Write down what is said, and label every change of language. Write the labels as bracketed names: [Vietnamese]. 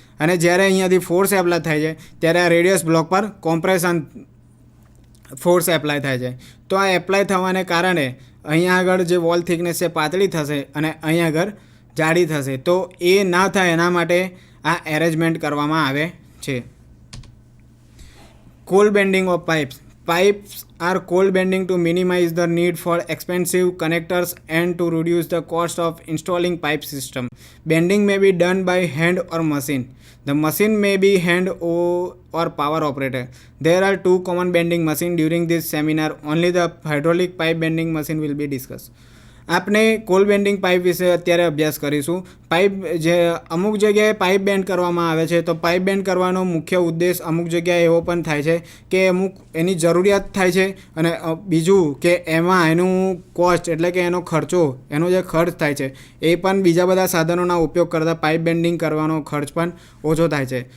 [Gujarati] અને જ્યારે અહીંયાથી ફોર્સ એપ્લાય થાય છે ત્યારે આ રેડિયસ બ્લોક પર કોમ્પ્રેશન ફોર્સ એપ્લાય થાય છે. તો આ એપ્લાય થવાને કારણે અહીંયા આગળ જે વોલ થિકનેસ છે પાતળી થશે અને અહીંયા આગળ જાડી થશે. તો એ ના થાય એના માટે આ એરેન્જમેન્ટ કરવામાં આવે છે. [English] Cold bending of pipes. Pipes are cold bending to minimize the need for expensive connectors and to reduce the cost of installing pipe system. Bending may be done by hand or machine. The machine may be hand or power operated. There are two common bending machines during this seminar. Only the hydraulic pipe bending machine will be discussed. [Gujarati] આપણે call bending pipe વિશે અત્યારે અભ્યાસ કરીશું. Pipe જે અમુક જગ્યાએ pipe band કરવામાં આવે છે, તો પાઇપ બેન્ડ કરવાનો મુખ્ય ઉદ્દેશ અમુક જગ્યાએ એવો પણ થાય છે કે અમુક એની જરૂરિયાત થાય છે, અને બીજું કે એમાં એનું કોસ્ટ એટલે કે એનો ખર્ચો, એનો જે ખર્ચ થાય છે એ પણ બીજા બધા સાધનોના ઉપયોગ કરતાં પાઇપ બેન્ડિંગ કરવાનો ખર્ચ પણ ઓછો થાય છે.